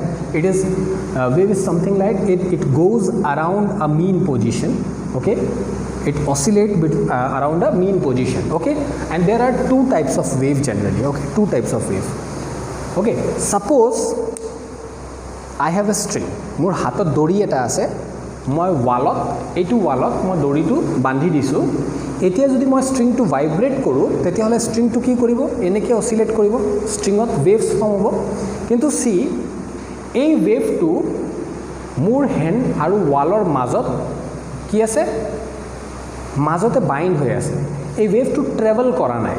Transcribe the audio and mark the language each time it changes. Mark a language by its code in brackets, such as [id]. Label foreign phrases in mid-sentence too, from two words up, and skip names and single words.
[en] It is wave is something like it goes around a mean position. Okay, it oscillates around a mean position. Okay, and there are two types of wave generally. Okay, two types of wave. Okay, suppose I have a string. [as] মোৰ হাতত ডৰি এটা আছে, মই ৱালত এটু ৱালত মই ডৰি টু বান্ধি দিছু. এতিয়া যদি মই স্ট্ৰিংটো ভাইব্ৰেট কৰোঁ তেতিয়াহ'লে স্ট্ৰিংটো কি কৰিব, এনেকৈ অচিলেট কৰিব, স্ট্ৰিঙত [en] waves form [as] হ'ব। কিন্তু চি এই ৱেভটো মোৰ হেণ্ড আৰু ৱালৰ মাজত কি আছে, মাজতে বাইণ্ড হৈ আছে, এই ৱেভটো ট্ৰেভেল কৰা নাই।